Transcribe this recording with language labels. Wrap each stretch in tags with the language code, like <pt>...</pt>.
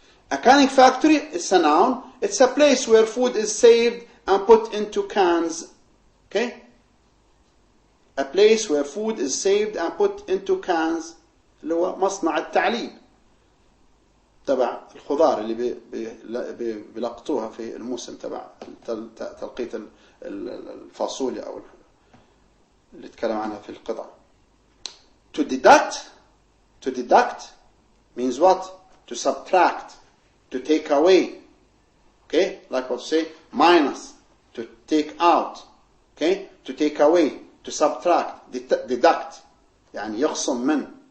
<en>A canning factory is a noun. It's a place where food is saved and put into cans. Okay? A place where food is saved and put into cans.</en> <ar>اللي هو مصنع التعليب تبع الخضار اللي بيلقطوها في الموسم تبع تلقيط الفاصوليا أو اللي اتكلم عنها في القطع.</ar> <en>To deduct means what? To subtract, to take away. Okay? Like what say? Minus, to take out. Okay? To take away, to subtract, deduct.</en> <ar>يعني يخصم من.</ar>